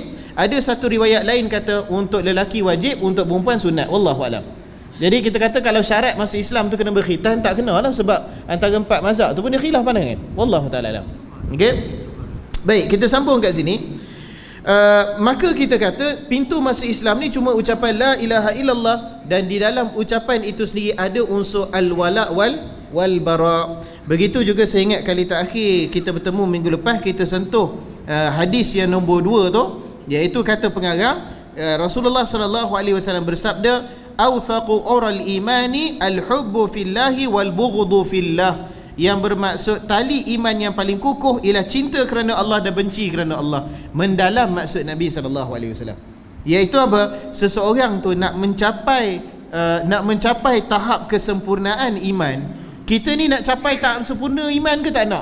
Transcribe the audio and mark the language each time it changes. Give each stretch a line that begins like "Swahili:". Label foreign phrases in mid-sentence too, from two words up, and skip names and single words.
Malay: Ada satu riwayat lain kata untuk lelaki wajib, untuk perempuan sunat.
Arabic: والله أعلم.
Malay: Jadi kita kata kalau syarat masuk Islam tu kena berkhitan, tak kena lah, sebab antara 4 mazhab tu pun dia khilaf pandangan.
Arabic: والله تعالى أعلم. Okey.
Malay: Baik, kita sambung kat sini. Maka kita kata pintu masuk Islam ni cuma ucapan
Arabic: لا إله إلا الله,
Malay: dan di dalam ucapan itu sendiri ada unsur
Arabic: الولاء والبراء.
Malay: Begitu juga saya ingat kali terakhir kita bertemu minggu lepas, kita sentuh hadis yang nombor 2 tu, iaitu kata pengarang Rasulullah
Arabic: صلى الله عليه وسلم
Malay: bersabda,
Arabic: أوثق عرى الإيمان الحب في الله والبغض في الله,
Malay: yang bermaksud tali iman yang paling kukuh ialah cinta kerana Allah dan benci kerana Allah. Mendalam maksud Nabi
Arabic: صلى الله عليه وسلم,
Malay: iaitu apa? Seseorang tu nak mencapai nak mencapai tahap kesempurnaan iman, kita ni nak capai tahap sempurna iman ke tak nak?